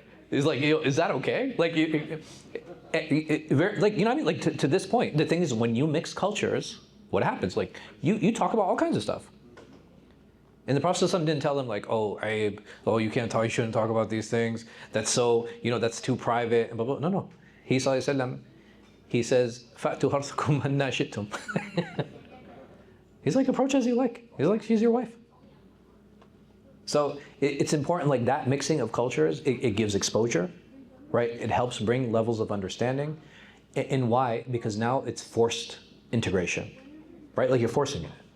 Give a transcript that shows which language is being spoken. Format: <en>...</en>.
<en>He's like, is that okay? Like, you know what I mean? Like to this point, the thing is, when you mix cultures, what happens? Like you talk about all kinds of stuff. And the Prophet ﷺ didn't tell them like, oh, Abe, oh, you shouldn't talk about these things. That's so, that's too private. And blah, blah. No. He says,</en> <ar>فَأْتُوا حَرْثَكُمْ أَنَّا شِئْتُمْ.</ar> <en>He's like, approach as you like. He's like, she's your wife. So it's important, like that mixing of cultures, it gives exposure, right? It helps bring levels of understanding. And why? Because now it's forced integration, right? Like you're forcing it.</en>